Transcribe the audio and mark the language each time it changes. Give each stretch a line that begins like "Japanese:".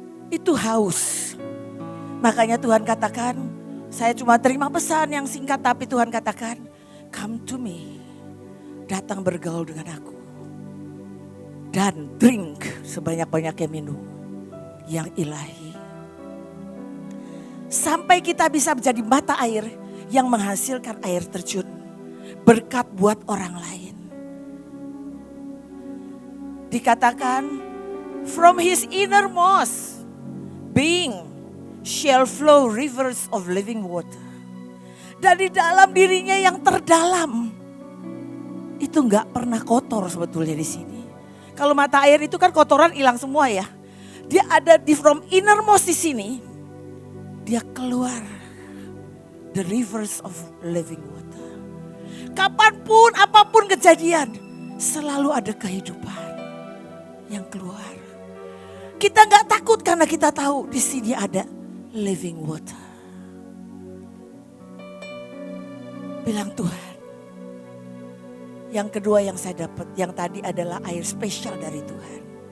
Indonesian: Itu haus. Makanya Tuhan katakan, saya cuma terima pesan yang singkat, tapi Tuhan katakan,
English: come to me,
Indonesian: datang bergaul dengan aku. Dan drink sebanyak-banyaknya minum yang ilahi. Sampai kita bisa menjadi mata air yang menghasilkan air terjun. Berkat buat orang lain. Dikatakan,
English: from his innermost being shall flow rivers of living water.
Indonesian: Dari dalam dirinya yang terdalam. Itu enggak pernah kotor sebetulnya di sini. Kalau mata air itu kan kotoran hilang semua ya. Dia ada di
English: from innermost
Indonesian: di sini. Dia keluar.
English: The rivers of living water.
Indonesian: Kapanpun apapun kejadian. Selalu ada kehidupan yang keluar. Kita enggak takut karena kita tahu di sini ada
English: living water.
Indonesian: Bilang Tuhan. Yang kedua yang saya dapat, yang tadi adalah air spesial dari Tuhan.